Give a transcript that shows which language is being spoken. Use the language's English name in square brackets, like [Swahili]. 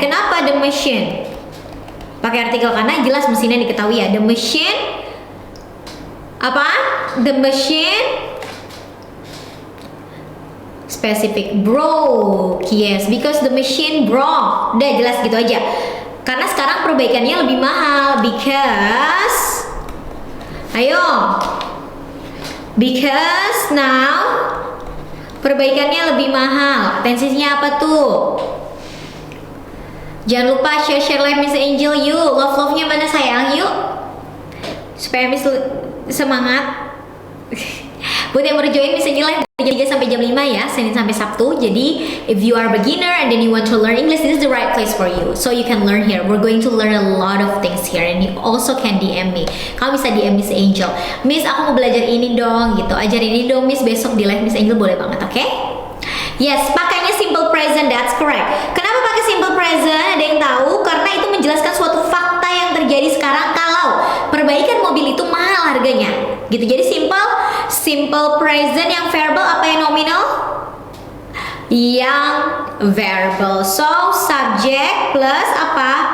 [Indonesian] Kenapa the machine? Pakai artikel karena jelas mesinnya diketahui ya. [English] The machine [Indonesian] apa? [English] The machine specific broke. Yes, because the machine broke. [Indonesian] Udah jelas gitu aja. Karena sekarang perbaikannya lebih mahal [English] because because now [Indonesian] perbaikannya lebih mahal. Tensinya apa tuh? Jangan lupa share live Miss Angel yuk. Love-nya mana sayang yuk. Supaya Miss semangat. Buat yang baru join Miss Angel live jam 3 sampai jam 5 ya, Senin sampai Sabtu. Jadi [English] if you are a beginner and then you want to learn English, this is the right place for you. So you can learn here. We're going to learn a lot of things here and you also can DM me. [Indonesian] Kamu bisa DM Miss Angel. Miss, aku mau belajar ini dong gitu. Ajarin ini dong Miss, besok di live Miss Angel boleh banget, oke? [English] Yes, [Indonesian] pakainya [English] simple present, that's correct. [Indonesian] Kenapa pakai simple present? Ada yang tahu? Karena itu menjelaskan suatu fakta yang terjadi sekarang kalau perbaikan mobil itu mahal harganya. Gitu. Jadi simple present yang verbal apa yang nominal? Yang verbal. [English] So, subject plus [Indonesian] apa?